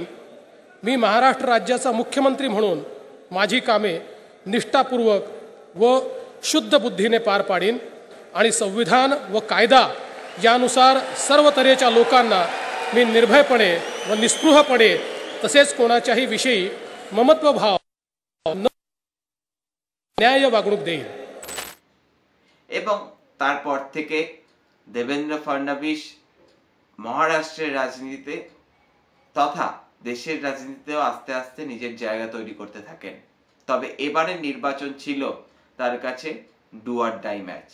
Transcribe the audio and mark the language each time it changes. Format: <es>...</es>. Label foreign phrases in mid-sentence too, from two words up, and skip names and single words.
<mr>मी महाराष्ट्र राज्याचा मुख्यमंत्री म्हणून माझी कामे निष्ठापूर्वक व शुद्ध बुद्धीने पार पाडीन आणि संविधान व कायदा यानुसार सर्व तऱ्हेच्या लोकांना मी निर्भयपणे व निस्पृहपणे तसेच कोणाच्याही विषयी ममत्व भाव न्याय वागणूक देईन।</mr> <bn>এবং তারপর থেকে দেবেন্দ্র ফডনবিস মহারাষ্ট্রের রাজনীতিতে তথা দেশের রাজনীতিতেও আস্তে আস্তে নিজের জায়গা তৈরি করতে থাকেন। তবে এবারের নির্বাচন ছিল তার কাছে</bn> <en>do or die</en> <bn>ম্যাচ।</bn>